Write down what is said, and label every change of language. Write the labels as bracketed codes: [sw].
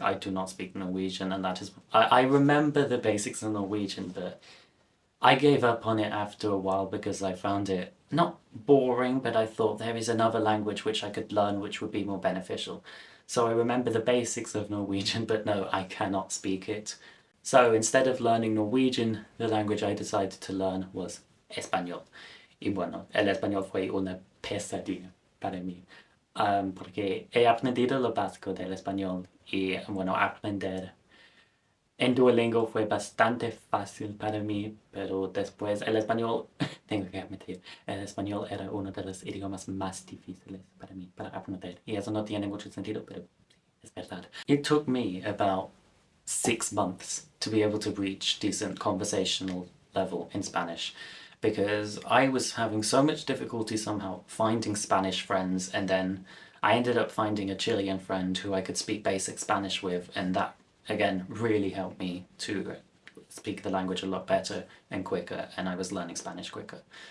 [en] I do not speak Norwegian, and that is... I remember the basics of Norwegian, but I gave up on it after a while because I found it not boring, but I thought there is another language which I could learn which would be more beneficial. So I remember the basics of Norwegian, but no, I cannot speak it. So instead of learning Norwegian, the language I decided to learn was Español. [es] Y bueno, el español fue una pesadilla para mí, porque he aprendido lo básico del español y bueno, aprender en Duolingo fue bastante fácil para mí, pero después el español, tengo que admitir, el español era uno de los idiomas más difíciles para mí, para aprender. Y eso no tiene mucho sentido, pero es verdad. [en] It took me about 6 months to be able to reach decent conversational level in Spanish, because I was having so much difficulty somehow finding Spanish friends, and then I ended up finding a Chilean friend who I could speak basic Spanish with, and that again really helped me to speak the language a lot better and quicker, and I was learning Spanish quicker.